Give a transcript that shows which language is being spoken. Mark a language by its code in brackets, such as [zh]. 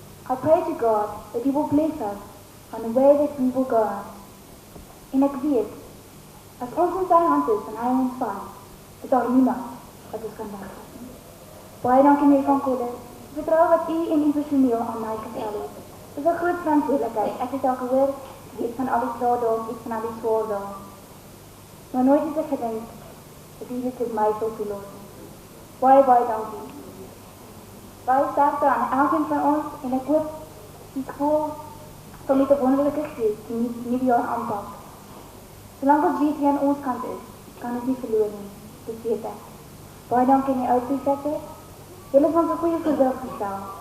[en] I pray to God that He will bless us on the way that we will go. [af] En ek weet, as ons in sy hand is en hy ons vang, is daar niemand wat ons kan wegvat nie. Baie dankie meneer Van Coller. Ek vertrou wat u en u personeel aan my gestel het. Dit is 'n groot verantwoordelikheid. Ek het al gehoor, weet van al die swaar dae, weet van al die swaar dae. Maar nooit het ek gedink dat u dit met my sou toelaat nie. Baie dankie. Baie sterkte aan elkeen van ons en ek hoop die skool sal met 'n wonderlike gees die nuwe jaar aanpak. Solank ons weet wie aan ons kant is, kan ons nie verloor nie. Dit weet ek. Baie dankie aan die ou prefekte. Julle het ons 'n goeie voorbeeld gestel.